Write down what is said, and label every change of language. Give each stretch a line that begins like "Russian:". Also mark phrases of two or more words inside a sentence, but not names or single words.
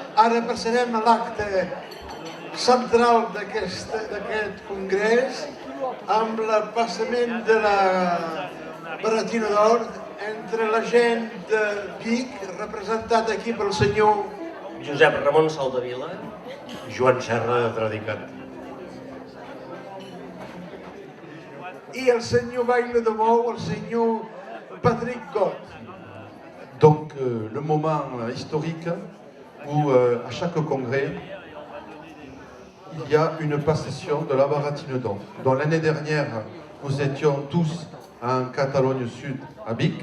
Catalan: Ara passarem a l'acte central d'aquest congrés amb el passament de la Baratina d'Or entre la gent de Vic, representat aquí pel senyor Josep Ramon Soldevila, Joan Serra de Tradicat. i el senyor Baile de Mou, el senyor Patrick Gott.
French: Donc le moment historique où à chaque congrès, il y a une passation de la Baratine d'Or. Donc l'année dernière, nous étions tous en Catalogne Sud, à Vic.